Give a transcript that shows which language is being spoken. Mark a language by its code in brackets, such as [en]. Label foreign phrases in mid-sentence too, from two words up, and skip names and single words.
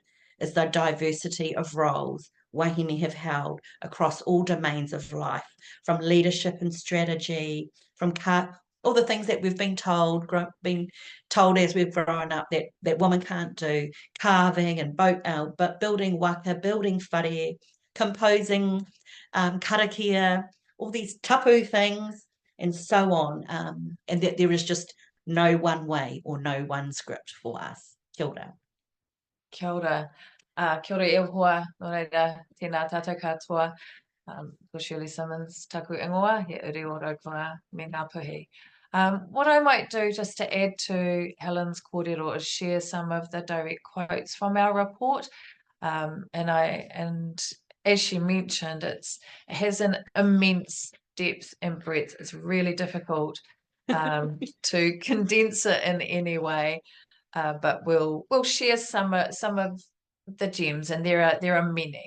[en] is the diversity of roles wahine have held across all domains of life, from leadership and strategy, from all the things that we've been told as we've grown up that women can't do, carving and but building waka, building whare, composing, karakia, all these tapu things, and so on, and that there is just no one way or no one script for us. [mi] Kia ora. Kia ora. Kia ora e hoa, no reira, tēnā tātou katoa. Ko Shirley Simmonds, taku ingoa, he uri o Raukawa, me Ngāpuhi. [en] What I might do just to add to Helen's kōrero is share some of the direct quotes from our report. And as she mentioned, it has an immense depth and breadth. It's really difficult to condense it in any way, but we'll share some of the gems, and there are many.